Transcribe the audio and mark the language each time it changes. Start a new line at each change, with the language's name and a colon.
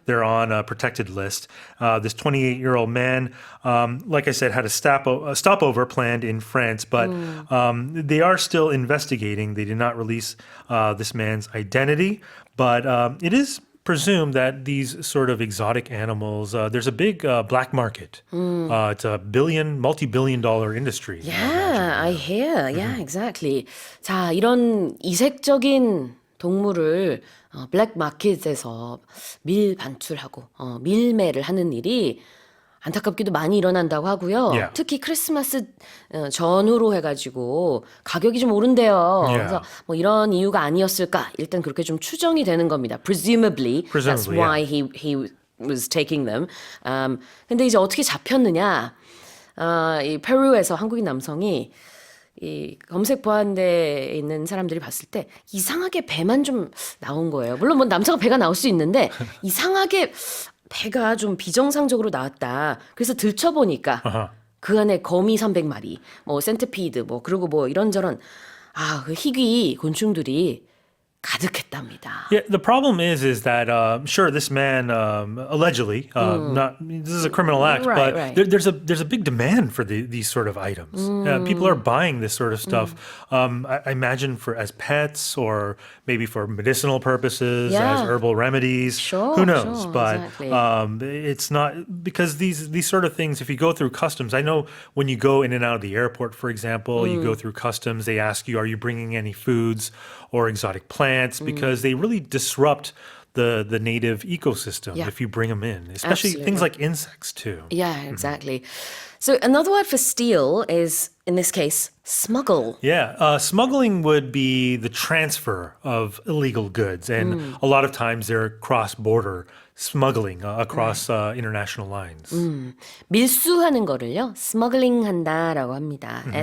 English: They're on a protected list. This 28-year-old man, like I said, had a stopover planned in France, but they are still investigating. They did not release this man's identity, but it is presumed that these sort of exotic animals, there's a big black market. It's a multi-billion-dollar industry. Yeah, I hear. Yeah, exactly.
Korean: 자, 이런 이색적인 동물을 블랙 마켓에서 밀반출하고 밀매를 하는 일이 안타깝게도 많이 일어난다고 하고요.
English: Yeah.
Korean: 특히 크리스마스 전후로 해가지고 가격이 좀 오른대요.
English: Yeah.
Korean: 그래서 뭐 이런 이유가 아니었을까? 일단 그렇게 좀 추정이 되는 겁니다.
English: Presumably, that's Presumably, why he was taking them.
Korean: 근데 이제 어떻게 잡혔느냐? 이 페루에서 한국인 남성이 이 검색 보안대에 있는 사람들이 봤을 때 이상하게 배만 좀 나온 거예요. 물론 뭐 남자가 배가 나올 수 있는데 이상하게 배가 좀 비정상적으로 나왔다. 그래서 들춰보니까 그 안에 거미 300마리, 뭐 센티피드, 뭐 그리고 뭐 이런저런 그 희귀 곤충들이 가득했답니다.
English: Yeah, the problem is that sure, this man allegedly this is a criminal act, Right, right. there's a big demand for these sort of items. People are buying this sort of stuff. I imagine as pets or maybe for medicinal purposes, Yeah. as herbal remedies. Sure, Who knows? sure, But exactly. it's not because these sort of things. If you go through customs, I know when you go in and out of the airport, for example, you go through customs. They ask you, "Are you bringing any foods or exotic plants?" Because they really disrupt the native ecosystem Yeah. if you bring them in, especially things like insects too. Yeah, exactly. So another word for steal is, in this case, smuggle. Yeah, smuggling would be the transfer of illegal goods, and a lot of times they're cross-border smuggling across international lines.
Korean: 밀수하는 거를요, smuggling 한다라고 합니다.